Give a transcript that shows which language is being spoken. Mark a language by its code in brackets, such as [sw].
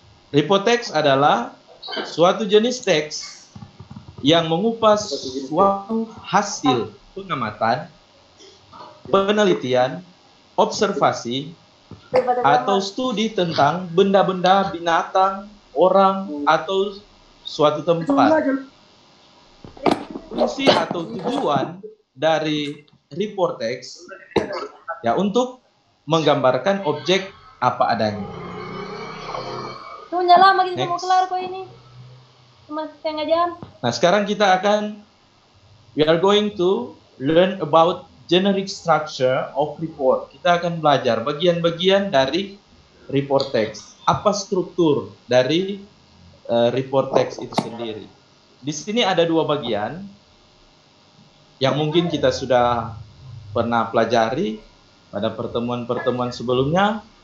[id] Report text adalah suatu jenis teks yang mengupas suatu hasil pengamatan, penelitian, observasi, atau studi tentang benda-benda, binatang, orang, atau suatu tempat. Fungsi atau tujuan dari report text ya untuk menggambarkan objek apa adanya. Tunggu lama kita mau kelar kok ini. Cuma setengah jam. Nah, sekarang [en] we are going to learn about generic structure of report. [id] Kita akan belajar bagian-bagian dari report text. Apa struktur dari report text itu sendiri. Di sini ada dua bagian yang mungkin kita sudah pernah pelajari pada pertemuan-pertemuan sebelumnya.